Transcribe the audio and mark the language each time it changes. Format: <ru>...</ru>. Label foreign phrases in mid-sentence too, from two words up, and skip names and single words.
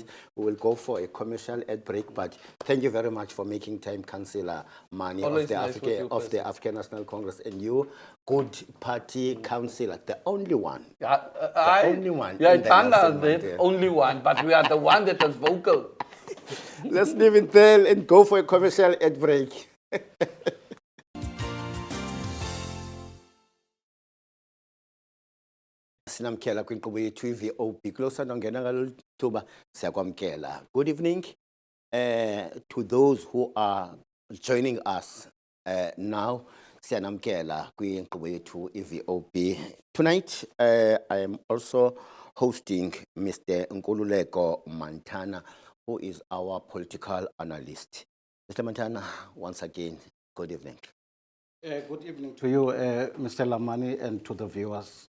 <en>We will go for a commercial ad break. But thank you very much for making time, Councillor Mani Always of the nice with you, of the African National Congress, and you, good party councillor, the only one. only one Yeah, in the Nelson the Mandela. only one, but we are the one that is vocal. Let's leave it there and go for a commercial ad break.</en> <xh>Sinamkela kwinkqubo yethu i-VOP kulo nongena ngalo thuba siyakwamkela.</xh> <en>Good evening to those who are joining us now.</en> <xh>Siyanamkela kwinkqubo yethu i-VOP.</xh> <en>Tonight I am also hosting Mr. Nkululeko Mantana, who is our political analyst. Mr. Mantana, once again, good evening. Good evening to you, Mr. Lamani, and to the viewers.</en>